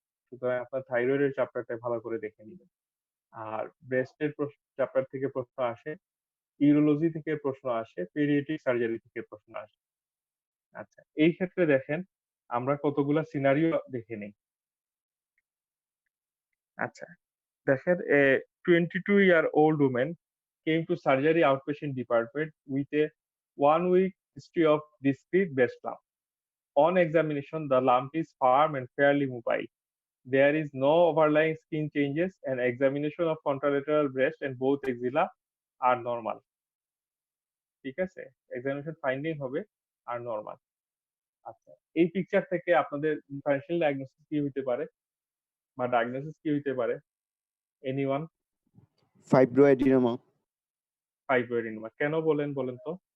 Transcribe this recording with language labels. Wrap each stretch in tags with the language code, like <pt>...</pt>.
<bn>সুতরাং আপনার থাইরয়েডের চ্যাপ্টারটা ভালো করে দেখে নিবেন। আর ব্রেস্টের চ্যাপ্টার থেকে প্রশ্ন আসে, ইউরোলজি থেকে প্রশ্ন আসে, পেডিয়াট্রিক সার্জারি থেকে প্রশ্ন আসে। আচ্ছা, এই ক্ষেত্রে দেখেন আমরা কতগুলা সিনারিও দেখে নেই। আচ্ছা, দেখেন</bn> <en>22-year-old woman came to surgery outpatient department with a 1 week history of discrete breast lump. On examination, the lump is firm and fairly mobile. There is no overlying skin changes, and examination of contralateral breast and both axilla are normal.</en> <bn>ঠিক আছে? Examination finding হবে আর normal. আচ্ছা, এই picture থেকে আপনাদের differential diagnosis কি হইতে পারে বা ডায়াগনোসিস কি হইতে পারে?</bn> <en>Anyone?</en> <bn>ফাইব্রোএডিনোমা। ফাইব্রোএডিনোমা। কেন বলেন তো?</bn>